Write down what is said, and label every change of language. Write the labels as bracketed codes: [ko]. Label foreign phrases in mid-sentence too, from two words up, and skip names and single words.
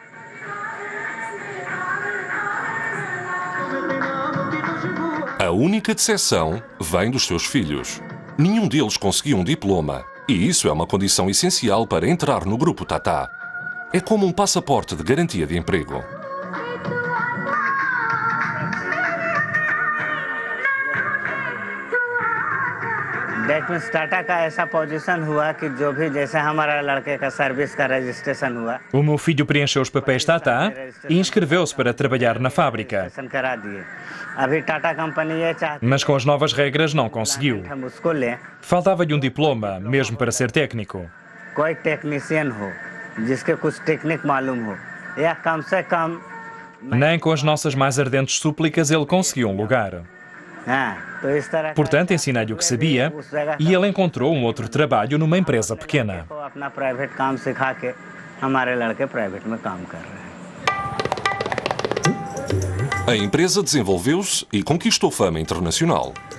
[pt] A única decepção vem dos seus filhos. Nenhum deles conseguiu um diploma, e isso é uma condição essencial para entrar no grupo Tata. É como um passaporte de garantia de emprego. [en] That means [hi] Tata का ऐसा पोजीशन हुआ कि जो भी जैसे हमारा लड़के का सर्विस का रजिस्ट्रेशन हुआ. [pt] O meu filho preencheu os papéis Tata e inscreveu-se para trabalhar na fábrica. [hi] करा दिए. अभी टाटा कंपनी ये चाहती. [pt] Mas com as novas regras não conseguiu. [hi] हम उसको लें. [pt] Faltava-lhe um diploma, mesmo para ser técnico. [hi] कोई टेक्नीशियन हो जिसके कुछ टेक्निक मालूम हो या कम से कम. [pt] Nem com as nossas mais ardentes súplicas ele conseguiu um lugar. Portanto, ensinei-lhe o que sabia e ele encontrou um outro trabalho numa empresa pequena. A empresa desenvolveu-se e conquistou fama internacional.